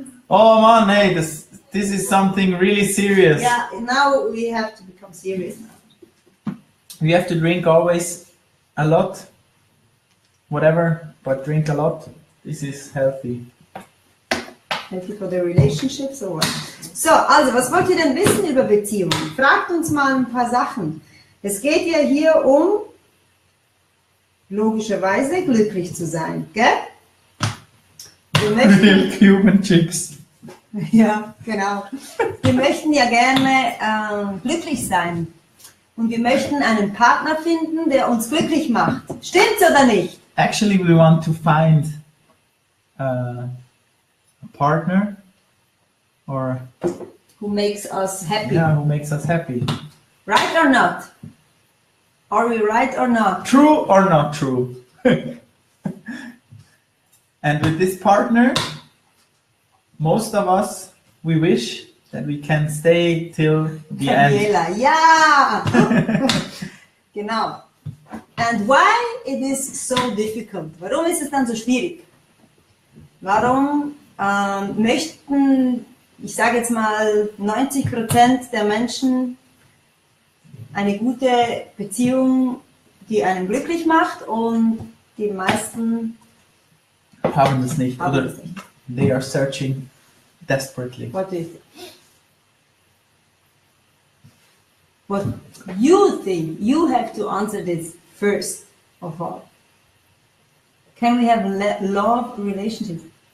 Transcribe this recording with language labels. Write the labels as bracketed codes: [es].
[en] Oh man, hey, this is something really serious. Yeah, now we have to become serious now. We have to drink always a lot, whatever, but drink a lot. This is healthy. Healthy for the relationships or what? [de] So, also, was wollt ihr denn wissen über Beziehungen? Fragt uns mal ein paar Sachen. Es geht ja hier um, logischerweise, glücklich zu sein, gell? Wir möchten, [en] Cuban Chips. [de] ja, genau. Wir möchten ja gerne glücklich sein. Und wir möchten einen Partner finden, der uns glücklich macht. Stimmt's oder nicht? [en] Actually, we want to find a partner or Who makes us happy. yeah, who makes us happy. Right or not? Are we right or not? True or not true? And with this partner, most of us, we wish that we can stay till the end. [de] Daniela, ja! Genau. [en] And why it is so difficult? [de] Warum ist es dann so schwierig? Warum möchten, ich sage jetzt mal, 90% der Menschen eine gute Beziehung, die einen glücklich macht, und die meisten Haben es nicht, haben oder es nicht. [en] they are searching desperately. What do you think? What you think? You have to answer this first of all. Can we have love relationships?